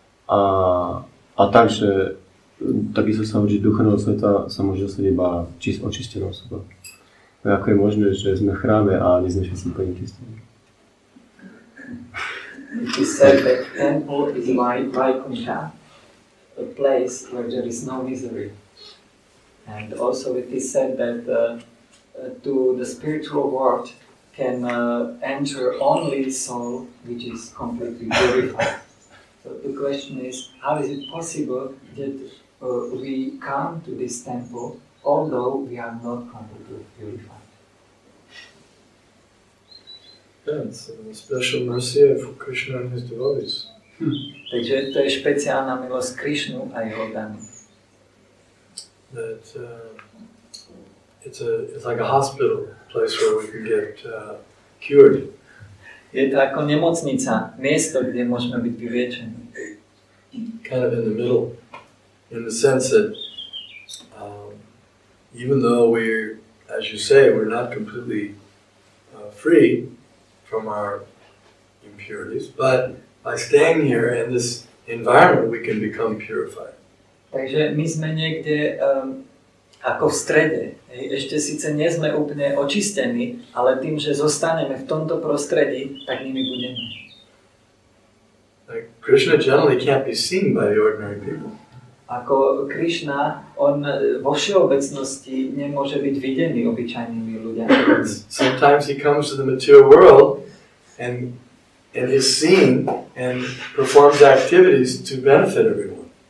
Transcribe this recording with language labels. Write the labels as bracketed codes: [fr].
[sk] A takže takisto sa hovorí, že duchovného sveta sa môže dostať iba očistená osoba. Ako je možné, že sme v chráme a nie sme všetci plne čistení? [en] It is said that temple is Vaikuntha, a place where there is no misery. And also it is said that to the spiritual world can enter only soul which is completely purified. So the question is, how is it possible that we come to this temple although we are not completely purified? It's a special mercy for Krishna and his devotees. [sk] Takže to je špeciálna milosť Krishnu a jeho danu. [en] That it's like a hospital place where we can get cured. [sk] Je to ako nemocnica, miesto, kde môžeme byť vyliečení. [en] Kind of in the middle, in the sense that even though we're, as you say, we're not completely free from our impurities, but by staying here in this environment, we can become purified. [sk] Takže my sme niekde ako v strede. Ešte síce nie sme úplne očistení, ale tým, že zostaneme v tomto prostredí, tak nimi budeme. [en] Like Krishna generally can't be seen by the ordinary people. [sk] Ako Krishna, on vo všeobecnosti nemôže byť videný obyčajnými ľuďmi. [en] Sometimes he comes to the material world and is seen and performs activities to benefit everyone.